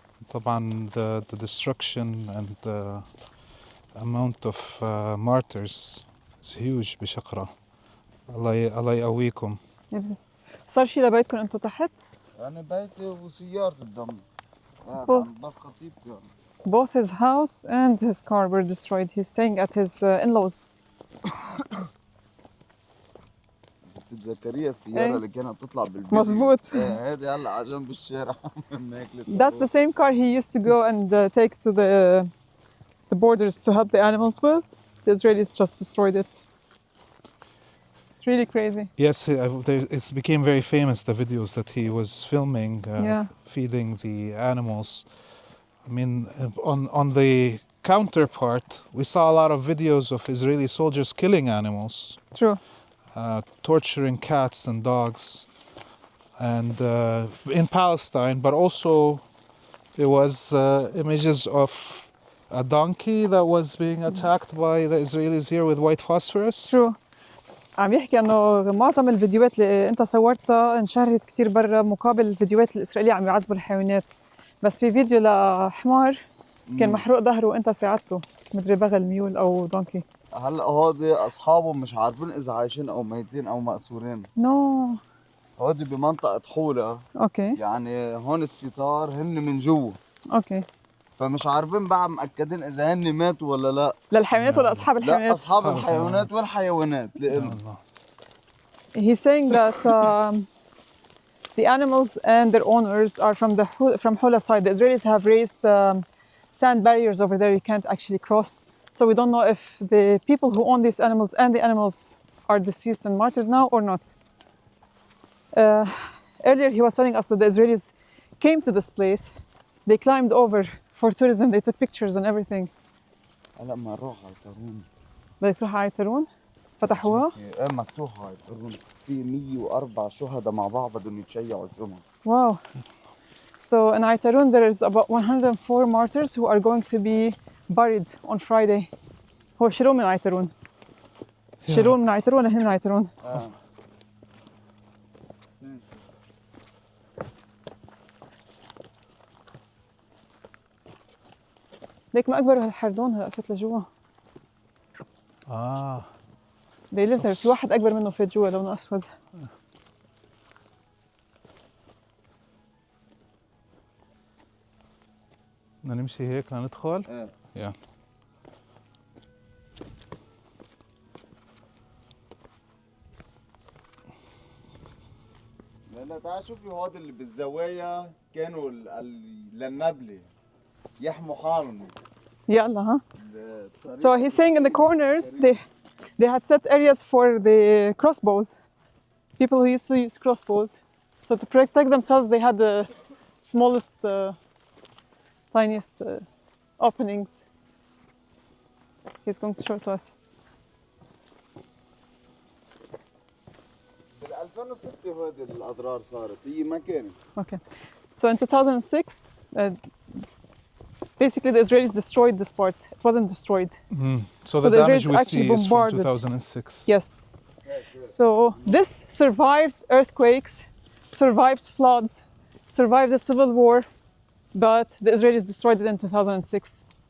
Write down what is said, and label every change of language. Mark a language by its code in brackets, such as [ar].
[en] طبعا the destruction and amount of martyrs is huge بشقرة. [ar] الله يقويكم. صار شي لبيتكم انتم تحت؟ أنا بيتي وسيارة الدم. [en] Both his house and his car were destroyed. He's staying at his in-laws. [ar] بتتذكريها السيارة اللي كانت تطلع بالفيديو؟ مظبوط. هذه هلا على جنب الشارع. [en] That's the same car he used to go and take to the borders to help the animals with. The Israelis just destroyed it. It's really crazy. Yes, it became very famous, the videos that he was filming, feeding the animals. I mean, on the counterpart, we saw a lot of videos of Israeli soldiers killing animals. True. Torturing cats and dogs. And in Palestine, but also it was images of a donkey that was being attacked by the Israelis here with white phosphorus. True. [ar] عم يحكي انه معظم الفيديوهات اللي انت صورتها انشهرت كثير برا مقابل الفيديوهات الاسرائيليه عم يعذبوا الحيوانات. بس في فيديو لحمار كان محروق ظهره وانت ساعدته، مدري بغل ميول او دونكي. هلا هودي اصحابه مش عارفين اذا عايشين او ميتين او مأسورين. [en] No. [ar] هودي بمنطقة حولة. [en] Okay. [ar] يعني هون الستار هن من جوا. [en] Okay. [ar] فمش عارفين بقى مأكدين اذا هن ماتوا ولا لا. للحيوانات ولا اصحاب الحيوانات؟ لا اصحاب الحيوانات والحيوانات لإلهم. [en] He's saying that the animals and their owners are from Hula side. The Israelis have raised sand barriers over there. You can't actually cross. So we don't know if the people who own these animals and the animals are deceased and martyred now or not. Earlier he was telling us that the Israelis came to this place. They climbed over for tourism. They took pictures and everything. [ar] هلا ما نروح على Aitaroun. بدك تروح على Aitaroun؟ فتحوها؟ ايه مفتوحة على Aitaroun. في 104 شهداء مع بعض بدهم يتشيعوا الجمعة. [en] Wow. So in Aitaroun there is about 104 martyrs who are going to be buried on Friday. [ar] هو شيلوه من Aitaroun. شيلوه من Aitaroun ولا هن من Aitaroun؟ ليك ما اكبر هالحردون هلا فات لجوا. بيلين في واحد اكبر منه فات جوا لونه اسود. بدنا نمشي هيك لندخل؟ ايه. لا تعال شوفي هاد اللي بالزوايا كانوا للنبلة يحموا حالهم. يلا ها. [en] So he's saying in the corners they had set areas for the crossbows. People who used to use crossbows. So to protect themselves they had the smallest, tiniest openings. He's going to show it to us. [ar] بال 2006 هذه الأضرار صارت هي ما كانت. [en] Okay. So in 2006 basically the Israelis destroyed this part. It wasn't destroyed. So the damage Israelis we actually see is from bombarded. 2006. Yes. So this survived earthquakes, survived floods, survived the civil war, but the Israelis destroyed it in 2006.